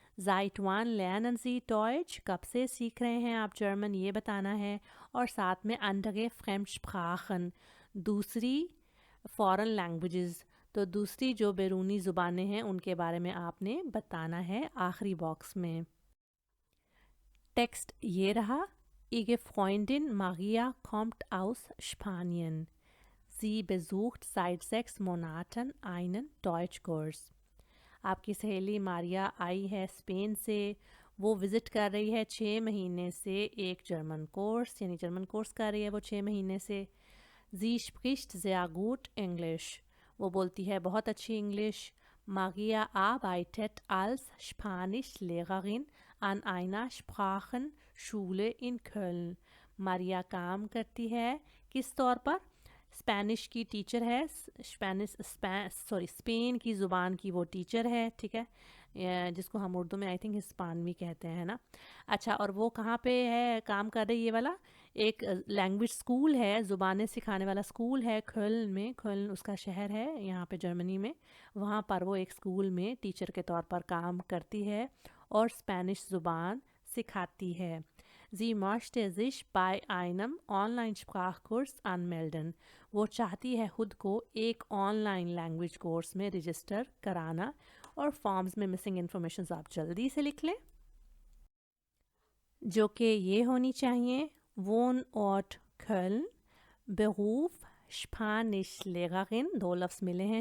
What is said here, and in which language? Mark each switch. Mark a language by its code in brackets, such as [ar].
[de] ज़ाइटवान लर्नन सी टॉयच, [hi] कब से सीख रहे हैं आप जर्मन, ये बताना है। और साथ में [de] अंडगे फ्रेम्डस्प्राखन, [hi] दूसरी फॉरेन लैंग्वेजेस, तो दूसरी जो बैरूनी ज़ुबानें हैं उनके बारे में आपने बताना है आखिरी बॉक्स में। टेक्स्ट ये रहा। [de] Ihre Freundin Maria kommt aus Spanien. Sie besucht seit 6 Monaten einen Deutschkurs. [hi] आपकी सहेली मारिया आई है स्पेन से, वो विज़िट कर रही है 6 महीने से एक जर्मन कोर्स, यानी जर्मन कोर्स कर रही है वो 6 महीने से। [de] Sie spricht sehr gut Englisch, [hi] वो बोलती है बहुत अच्छी English. [de] Maria arbeitet als Spanischlehrerin an einer Sprachenschule in Köln. [hi] Maria काम करती है किस तौर पर? स्पेनिश की टीचर है, स्पेन की ज़ुबान की वो टीचर है, ठीक है, जिसको हम उर्दू में [en] I think [hi] हिस्पानवी कहते हैं ना। अच्छा, और वो कहाँ पे है काम कर रही, ये वाला एक लैंग्वेज स्कूल है, ज़ुबानें सिखाने वाला स्कूल है खोलन में, खोलन उसका शहर है यहाँ पे जर्मनी में, वहाँ पर वो एक स्कूल में टीचर के तौर पर काम करती है और स्पेनिश ज़ुबान सिखाती है। [de] Sie möchte sich bei einem Online-Sprachkurs anmelden. [hi] वो चाहती है खुद को एक ऑनलाइन लैंग्वेज कोर्स में रजिस्टर कराना। और फॉर्म्स में मिसिंग इन्फॉर्मेशन आप जल्दी से लिख लें, जो कि ये होनी चाहिए। [de] Wohn Ort Köln, Beruf [hi] Spanish लेगागिन, 2 लफ्ज़ मिले हैं।